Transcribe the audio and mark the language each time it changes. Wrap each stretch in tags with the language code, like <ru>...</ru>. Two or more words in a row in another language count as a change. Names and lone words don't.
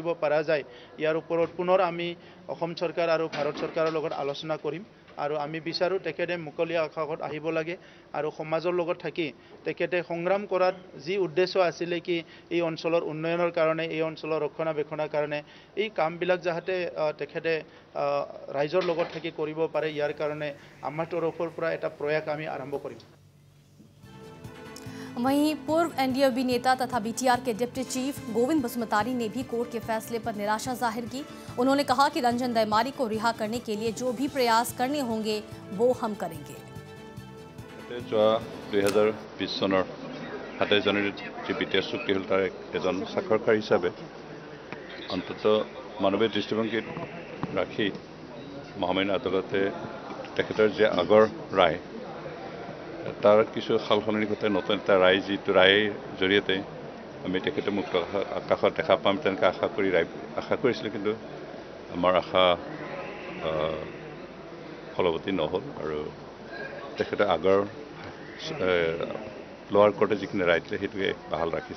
<as>পৰা যায়, ইয়াৰ ওপৰত পুনৰ আমি অসম চৰকাৰ আৰু ভাৰত চৰকাৰৰ লগত আলোচনা কৰিম আৰু আমি বিচাৰো তেখেতে মুকলি আকাশত আহিব লাগে আৰু সমাজৰ লগত থাকি তেখেতে সংগ্ৰাম কৰাত যি উদ্দেশ্য আছিল কি এই অঞ্চলৰ উন্নয়নৰ কাৰণে, এই অঞ্চলৰ ৰক্ষণাবেক্ষণৰ কাৰণে এই কামবিলাক যাতে তেখেতে ৰাইজৰ লগত থাকি কৰিব পাৰে, ইয়াৰ কাৰণে আমাৰ তৰফৰ পৰা এটা প্ৰয়াস আমি আৰম্ভ কৰিম।</as> <hi>वहीं पूर्व एनडीएफबी नेता तथा बीटीआर के डिप्टी चीफ गोविंद बसुमतारी ने भी कोर्ट के फैसले पर निराशा जाहिर की। उन्होंने कहा कि रंजन दयमारी को रिहा करने के लिए जो भी प्रयास करने होंगे वो हम करेंगे।</hi> <as>2020 চনৰ 27 জানুৱাৰীত যি বিটিআৰ চুক্তি হ'ল তাৰ এজন স্বাক্ষৰকাৰী হিচাপে অন্তত মানৱীয় দৃষ্টিভংগীত ৰাখি মহামান্য আদালতে তেখেতৰ যে আগৰ ৰায় তাৰ কিছু সালসলনি ঘটাই নতুন এটা ৰায় যিটো ৰায়ৰ জৰিয়তে আমি তেখেতে মুক্ত আকাশত দেখা পাম তেনেকৈ আশা কৰিছিলোঁ, কিন্তু আমাৰ আশা ফলৱতী নহ'ল আৰু তেখেতে আগৰ</as> <en>lower court</en> <as>যিখিনি ৰায় দিলে সেইটোকে বাহাল ৰাখিছে।</as>